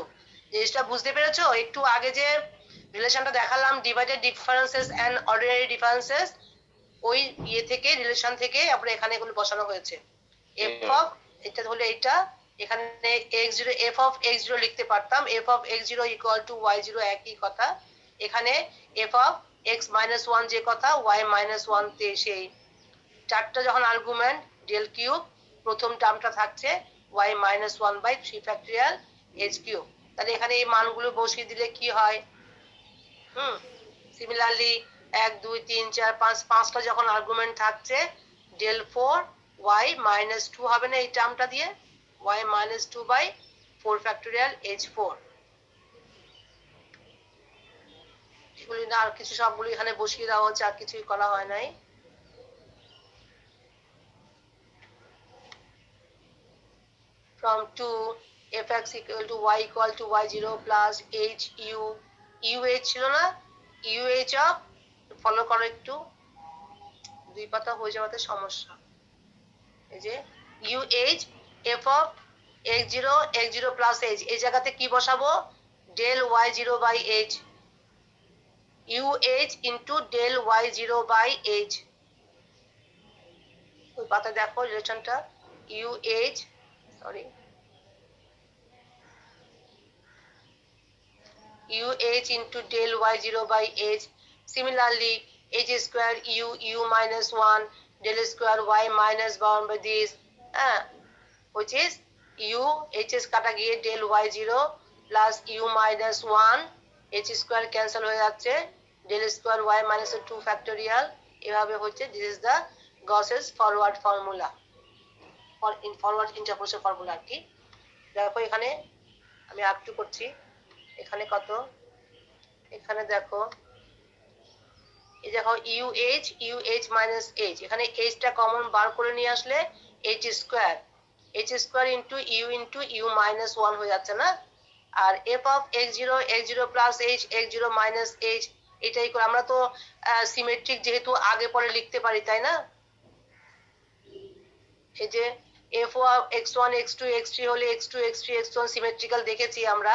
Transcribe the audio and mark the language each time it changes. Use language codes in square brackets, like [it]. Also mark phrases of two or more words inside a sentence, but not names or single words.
[bn] জিনিসটা বুঝতে পেরেছো? একটু আগে যে রিলেশনটা দেখালাম [en] divided differences and ordinary differences, [bn] ওই ইয়ে থেকে, রিলেশন থেকে আমরা এখানে এগুলো বসানো হয়েছে। [en] f of, [bn] এটা হলো এটা, এখানে x0, [en] f of x0 [bn] লিখতে পারতাম, [en] f of x0 equal to y0 [bn] একই কথা, এখানে [en] f of x minus 1 [bn] যে কথা, [en] y minus 1 [bn] তে সেই চারটা যখন আর্গুমেন্ট [en] del cube, [bn] প্রথম টার্মটা থাকছে [en] y minus 1 by 3 factorial h cube. [bn] তাহলে এখানে এই মানগুলো বসিয়ে দিলে কি হয়, সিমিলারলি 1 2 3 4 5, পাঁচটা যখন আর্গুমেন্ট থাকছে [en] del 4 y minus 2 [bn] হবে না এই টার্মটা দিয়ে, [en] y minus 2 by 4 factorial h4। [bn] এগুলি না আর কিছু, সবগুলো এখানে বসিয়ে দেওয়া হচ্ছে, আর কিছুই করা হয় নাই। [en] from 2 fx equal to y equal to y0 plus h u, [bn] uh ছিল না, uh ফলো করো একটু, দুই পাতা হয়ে যাওয়াতে সমস্যা। এই যে [en] f of x0 plus h, [bn] এই জায়গাতে কি বসাবো, [en] del y0 by h, into del y0 by h। [bn] ওই পাতা দেখো রিলেশনটা, [en] into del y0 by h। Similarly, h square u minus 1 del square y minus 1 by this, which is h [bn] কাটা গিয়ে [en] del y0 plus u minus 1, h square cancel [bn] হয়ে যাচ্ছে, [en] del square y minus 2 factorial, [bn] এভাবে হচ্ছে। [en] this is the Gauss's forward formula, or in forward interpolation formula [bn] আর কি। দেখো এখানে আমি আরেকটু করছি, এখানে কত, এখানে দেখো, এই দেখো [en] uh minus h, [bn] এখানে h টা কমন বার করে নিয়ে আসলে [en] h square into u minus 1 [bn] হয়ে যাচ্ছে না, আর [en] f of x0 plus h, x0 minus h, [bn] এটাই করে আমরা তো সিমেট্রিক যেহেতু আগে পরে লিখতে পারি, তাই না, এই যে [en] f of x1 x2 x3 [bn] হলে [en] x2 x3 x1 [bn] সিমেট্রিক্যাল দেখেছি আমরা।